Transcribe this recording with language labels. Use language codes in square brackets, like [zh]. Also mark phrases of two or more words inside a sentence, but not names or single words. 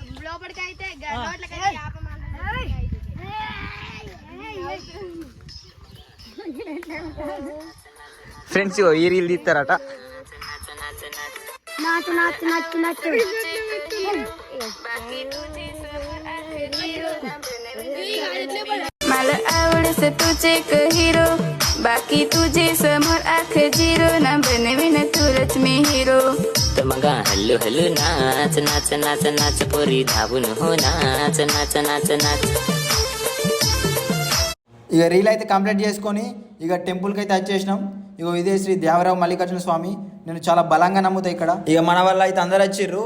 [te] ఫ్రెండ్స్ ఈ రీల్ తీస్తారట. నాచు [mr] मला आवडस तुझे एक हिरो बाकी तुझे समोर आख झिरो ना बनवीन तुरच मी हिरो तर मग हल्लू हल्लू नाच नाच नाच नाच पोरी धावून हो नाच नाच नाच नाच. [te] ఇక రీల్ అయితే కంప్లీట్ చేసుకొని ఇక టెంపుల్కి అయితే వచ్చేసినాం. ఇక ఇదే శ్రీ దేవరావు మల్లికార్జున స్వామి. నేను చాలా బలంగా నమ్ముతా ఇక్కడ. ఇక మన వల్ల అయితే అందరు వచ్చిర్రు.